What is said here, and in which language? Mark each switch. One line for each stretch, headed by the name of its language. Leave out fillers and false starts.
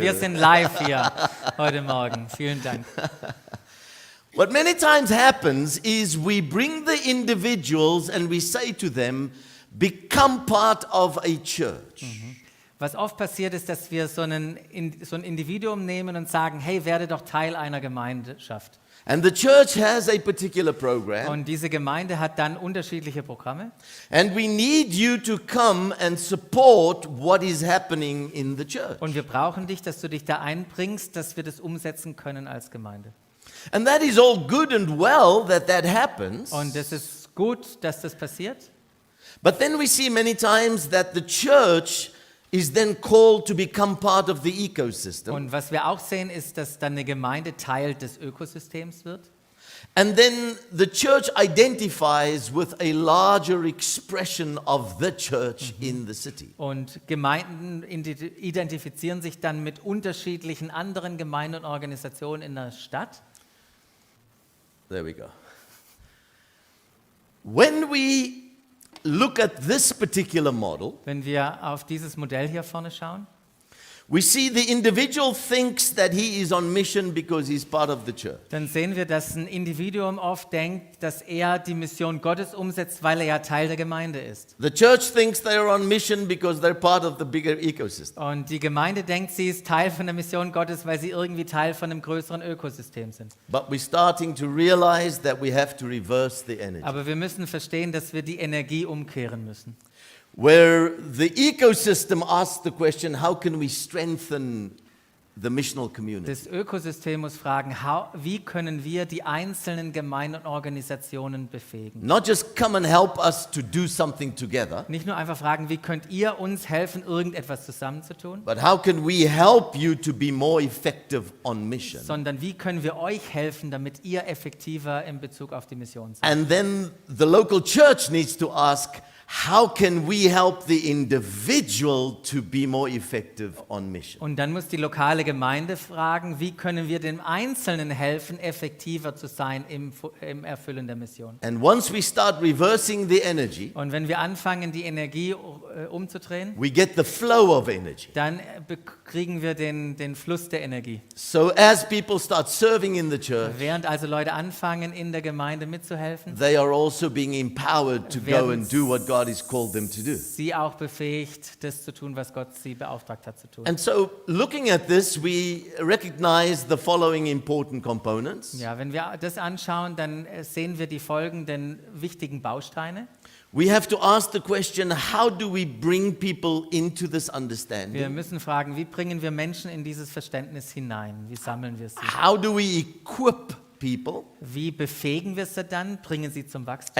German: Wir sind live hier heute Morgen. Vielen Dank.
English: What many times happens is we bring the individuals and we say to them, become part of a church.
German: Was oft passiert ist, dass wir so ein Individuum nehmen und sagen, hey, werde doch Teil einer Gemeinschaft.
English: And the church has a particular program.
German: Und diese Gemeinde hat dann unterschiedliche Programme.
English: And we need you to come and support what is happening in the church.
German: Und wir brauchen dich, dass du dich da einbringst, dass wir das umsetzen können als Gemeinde.
English: And that is all good and well that happens.
German: Und es ist gut, dass das passiert.
English: But then we see many times that the church is then called to become part of the ecosystem.
German: Und was wir auch sehen, ist, dass dann eine Gemeinde Teil des Ökosystems wird.
English: And then the church identifies with a larger expression of the church in the city.
German: Und Gemeinden identifizieren sich dann mit unterschiedlichen anderen Gemeinden und Organisationen in der Stadt.
English: There we go. When we look at this particular model,
German: Wenn wir auf dieses Modell hier vorne schauen,
English: we see the individual thinks that he is on mission because he's part of the church.
German: dann sehen wir, dass ein Individuum oft denkt, dass er die Mission Gottes umsetzt, weil er ja Teil der Gemeinde ist.
English: The church thinks they are on mission because they're part of the bigger ecosystem.
German: Und die Gemeinde denkt, sie ist Teil von der Mission Gottes, weil sie irgendwie Teil von einem größeren Ökosystem sind.
English: But we're starting to realize that we have to reverse the energy.
German: Aber wir müssen verstehen, dass wir die Energie umkehren müssen.
English: Where the ecosystem asks the question, how can we strengthen the missional community?
German: Das Ökosystem muss fragen, wie können wir die einzelnen Gemeinden und Organisationen befähigen?
English: Not just come and help us to do something together,
German: Nicht nur einfach fragen, wie könnt ihr uns helfen, irgendetwas zusammenzutun,
English: but how can we help you to be more effective on mission?
German: sondern wie können wir euch helfen, damit ihr effektiver in Bezug auf die Mission seid.
English: And then the local church needs to ask, how can we help the individual to be more effective on mission?
German: Und dann muss die lokale Gemeinde fragen, wie können wir dem Einzelnen helfen, effektiver zu sein im Erfüllen der Mission.
English: And once we start reversing the energy,
German: Und wenn wir anfangen, die Energie umzudrehen,
English: we get the flow of energy.
German: dann kriegen wir den Fluss der Energie.
English: So as people start serving in the church,
German: Während also Leute anfangen, in der Gemeinde mitzuhelfen,
English: they are also being empowered to go
German: werden
English: and do what God has called them to do.
German: sie auch befähigt, das zu tun, was Gott sie beauftragt hat zu tun.
English: And so looking at this, we recognize the following important components.
German: Ja, wenn wir das anschauen, dann sehen wir die folgenden wichtigen Bausteine.
English: We have to ask the question, how do we bring people into this
German: Wir
English: understanding?
German: müssen fragen, wie bringen wir Menschen in dieses Verständnis hinein? Wie sammeln wir sie?
English: How do we equip people?
German: Wie befähigen wir sie dann, bringen sie zum Wachstum?